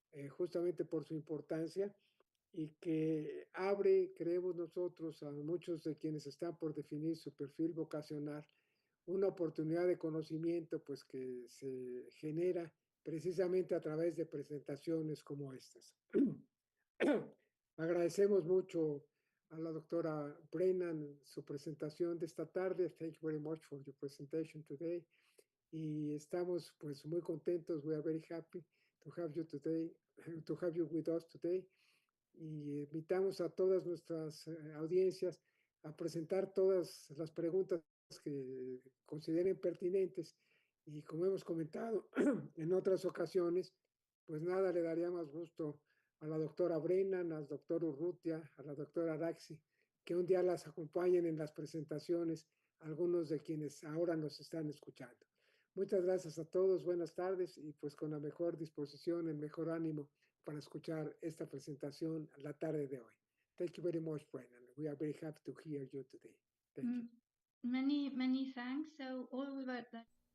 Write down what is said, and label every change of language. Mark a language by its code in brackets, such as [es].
[es] justamente por su importancia, y que abre, creemos nosotros, a muchos de quienes están por definir su perfil vocacional, una oportunidad de conocimiento pues que se genera precisamente a través de presentaciones como estas. Agradecemos mucho a la doctora Brenna su presentación de esta tarde. [en] Thank you very much for your presentation today. [es] Y estamos pues muy contentos. [en] We are very happy to have you today, to have you with us today. [es] Y invitamos a todas nuestras audiencias a presentar todas las preguntas que consideren pertinentes. Y como hemos comentado en otras ocasiones, pues nada le daría más gusto a la doctora Brenna, al doctor Urrutia, a la doctora Araxi, que un día las acompañen en las presentaciones, algunos de quienes ahora nos están escuchando. Muchas gracias a todos, buenas tardes, y pues con la mejor disposición, el mejor ánimo para escuchar esta presentación la tarde de hoy. [en] Thank you very much, Brennan. We are very happy to hear you today. Thank you. Many thanks. So all about that.